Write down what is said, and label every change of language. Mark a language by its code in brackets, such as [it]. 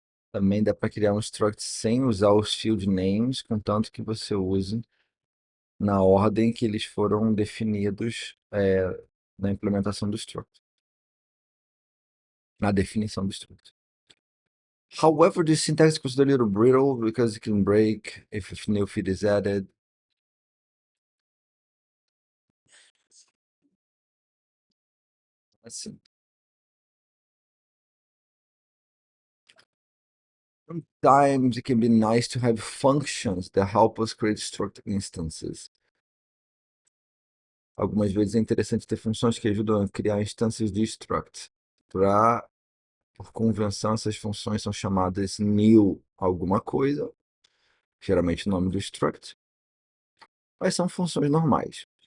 [pt] Também dá para criar um struct sem usar os field names, contanto que você use na ordem que eles foram definidos na implementação do struct, na definição do struct. [en] However, this syntax is a little brittle because it can break if a new field is added. Assim, sometimes it can be nice to have functions that help us create struct instances. [pt] Algumas vezes é interessante ter funções que ajudam a criar instâncias de struct. Por convenção, essas funções são chamadas new alguma coisa, geralmente o nome do struct, mas são funções normais.